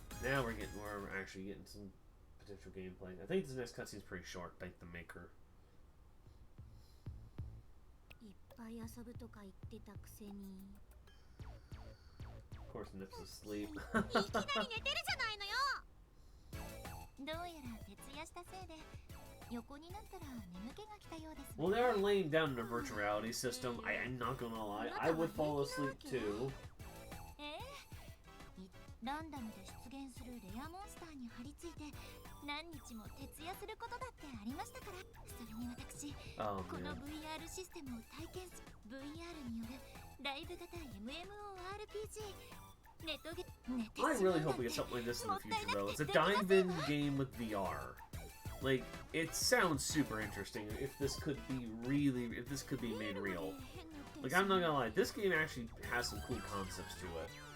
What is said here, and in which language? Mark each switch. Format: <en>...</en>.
<en>Now we're actually getting some potential gameplay. I think this next cutscene's pretty short. Thank the maker.</en> <ja>いっぱい遊ぶとか言ってたくせに。</ja> <en>Of course, Nip's asleep.</en> <ja>いきなり寝てるじゃないのよ。どうやら徹夜したせいで横になったら眠気が来たようです。</ja> <en>Well, they are laying down in a virtual reality system. I'm not gonna lie, I would fall asleep too.</en> <ja>ランダムで出現するレアモンスターに張り付いて何日も徹夜することだってありましたから。それに私、</ja> <en>Oh</en> <ja>この</ja> <en>man.</en> <ja>VR システムを体験する VR によるライブ型 MMORPG ネットゲ</ja> <en>I really hope we get something like this in the future, though. It's a dive-in game with VR. Like, it sounds super interesting if this could be made real. Like, I'm not gonna lie, this game actually has some cool concepts to it.</en>